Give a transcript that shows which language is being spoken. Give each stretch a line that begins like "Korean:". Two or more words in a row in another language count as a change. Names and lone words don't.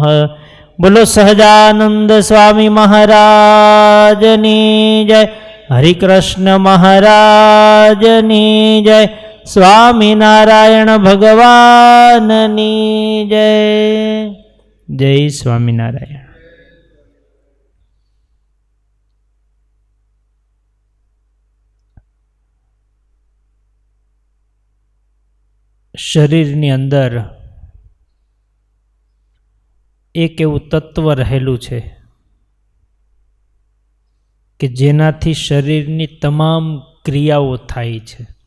Gujarati: બોલો સહજાનંદ સ્વામી મહારાજની જય। હરિકૃષ્ણ મહારાજની જય। સ્વામીનારાયણ ભગવાનની જય। જય સ્વામીનારાયણ। શરીરની અંદર એક એવું તત્વ રહેલું છે કે જેનાથી શરીરની તમામ ક્રિયાઓ થાય છે.